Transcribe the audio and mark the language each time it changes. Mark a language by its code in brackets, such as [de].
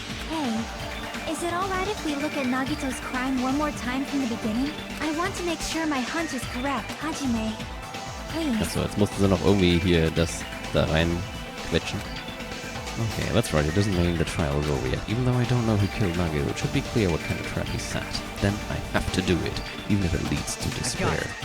[en] Hey, is it alright if we look at Nagito's crime one more time from the beginning? I want to make sure my hunch is correct. Hajime, please. [de] Achso, jetzt mussten sie noch irgendwie hier das da rein quetschen. [en] Okay, let's write. It doesn't mean the trial is over yet. Even though I don't know who killed Nagito, it should be clear what kind of trap he set. Then I have to do it, even if it leads to despair.